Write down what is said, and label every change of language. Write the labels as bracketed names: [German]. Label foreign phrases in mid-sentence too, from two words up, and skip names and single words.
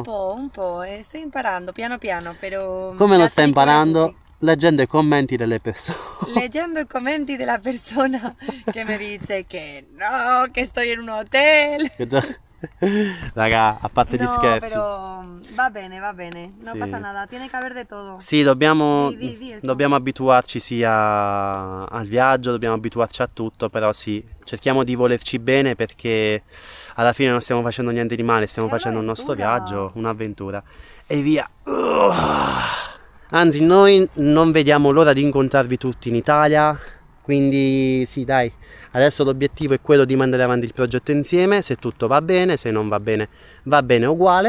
[Italian] Un po', sto imparando piano piano, però... Come lo la stai dico a imparando? tutti. Leggendo i commenti delle persone. Leggendo i commenti della persona che mi dice che no, che sto in un hotel. Raga, a parte gli No, scherzi. pero va bene, no Sì. [Spanish] pasa nada, tiene que haber de todo. [Italian] Sì, dobbiamo, Di, dobbiamo abituarci sia al viaggio, dobbiamo abituarci a tutto, però sì, cerchiamo di volerci bene perché alla fine non stiamo facendo niente di male, stiamo È facendo il nostro un'avventura. viaggio, un'avventura. E via. Anzi, noi non vediamo l'ora di incontrarvi tutti in Italia, quindi sì, dai, adesso l'obiettivo è quello di mandare avanti il progetto insieme, se tutto va bene, se non va bene uguale.